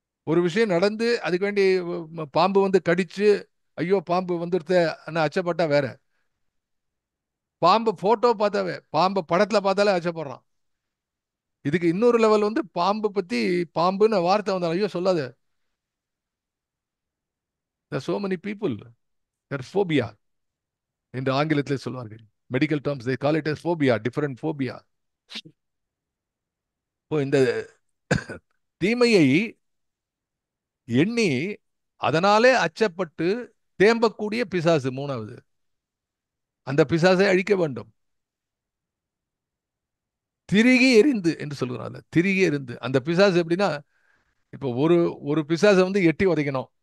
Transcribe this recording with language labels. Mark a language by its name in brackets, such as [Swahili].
[Tamil] ஒரு விஷயம் நடந்து அதுக்கு வேண்டி பாம்பு வந்து கடிச்சு, ஐயோ பாம்பு வந்துடுத்த அச்சப்பட்டா வேற. பாம்பு போட்டோ பார்த்தாவே, பாம்பு படத்துல பார்த்தாலே அச்சப்படுறான். இதுக்கு இன்னொரு லெவல் வந்து பாம்பு பத்தி, பாம்புன்னு வார்த்தை வந்தாலும் ஐயோ சொல்லாத. [English] so many people their phobia [Tamil] என்று ஆங்கிலத்தில் சொல்வார்கள். [English] Medical terms they call it as phobia, different phobia. [Tamil] இப்போ இந்த தீமையை எண்ணி அதனாலே அச்சப்பட்டு தேம்பக்கூடிய பிசாசு மூணாவது. அந்த பிசாசை அழிக்க வேண்டும். திருகி எரிந்து என்று சொல்கிறாங்க. திருகி எரிந்து அந்த பிசாசு எப்படின்னா, இப்போ ஒரு ஒரு பிசாசை வந்து எட்டி உதைக்கணும்.